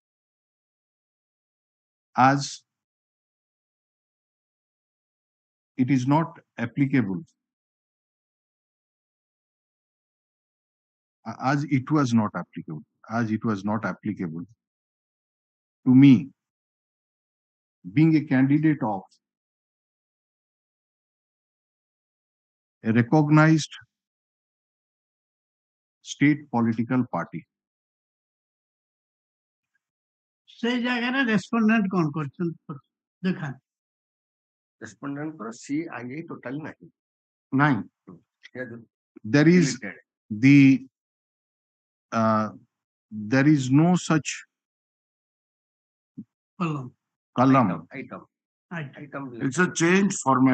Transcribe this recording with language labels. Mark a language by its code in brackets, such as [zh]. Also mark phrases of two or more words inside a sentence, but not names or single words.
[en] as it is not applicable, as it was not applicable to me being a candidate of a recognized state political party. [or] ସେଇ ଜାଗାରେ ରେସ୍ପଣ୍ଡେଣ୍ଟ କଣ କରିଛନ୍ତି ଦେଖାନ୍ତୁ। [hi] Respondent पर CII total नहीं. 9. [en] There is there is no such column. Item. It's a change format.